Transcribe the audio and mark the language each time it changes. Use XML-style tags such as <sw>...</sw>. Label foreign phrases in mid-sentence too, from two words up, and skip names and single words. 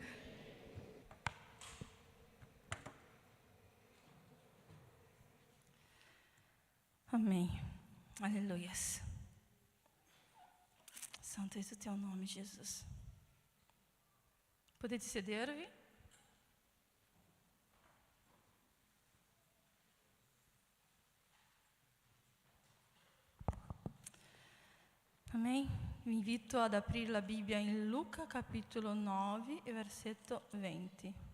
<pt>Amém. Aleluia. Santo é o teu nome, Jesus.</pt> <it>Potete sedervi? Amém? Vi invito ad aprire la Bibbia in Luca capitolo 9 e versetto 20.</it>